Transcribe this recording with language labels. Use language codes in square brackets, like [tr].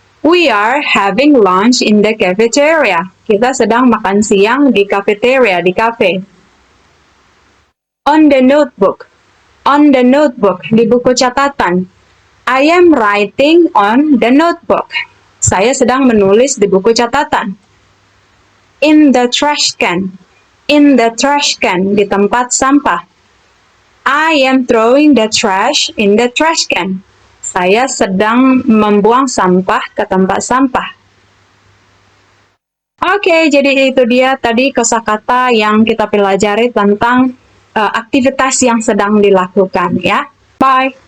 [en] We are having lunch in the cafeteria. [id] Kita sedang makan siang di cafeteria, di cafe. [en] On the notebook. On the notebook, [id] di buku catatan. [en] I am writing on the notebook. [id] Saya sedang menulis di buku catatan. [en] In the trash can. In the trash can, [id] di tempat sampah. [en] I am throwing the trash in the trash can. [id] Saya sedang membuang sampah ke tempat sampah. Oke, jadi itu dia tadi kosakata yang kita pelajari tentang aktivitas yang sedang dilakukan ya. Bye.